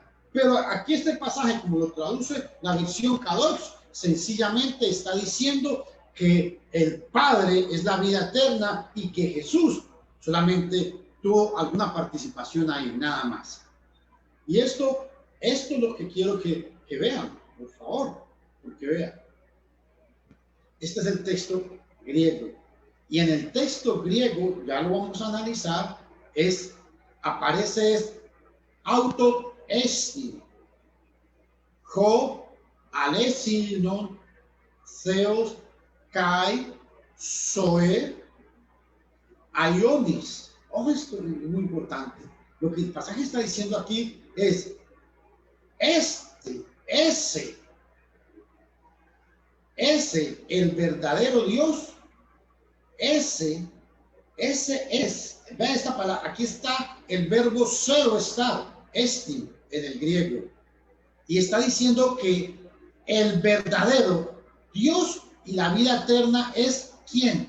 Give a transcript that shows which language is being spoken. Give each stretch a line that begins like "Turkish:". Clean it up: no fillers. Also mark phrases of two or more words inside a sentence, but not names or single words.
Spanish: Pero aquí este pasaje, como lo traduce la versión Kadosh, sencillamente está diciendo que el Padre es la vida eterna y que Jesús solamente tuvo alguna participación ahí, nada más. Y esto es lo que quiero que vean, por favor, porque vean. Este es el texto griego. Y en el texto griego, ya lo vamos a analizar, aparece
Greek: αὐτός ἐστιν ὁ ἀληθινὸς θεὸς καὶ ζωὴ αἰώνιος.
Spanish: Ojo, esto es muy importante. Lo que el pasaje está diciendo aquí es ese, el verdadero Dios, ese es, vean esta palabra, aquí está el verbo cero estar, en el griego, y está diciendo que el verdadero Dios y la vida eterna es ¿quién?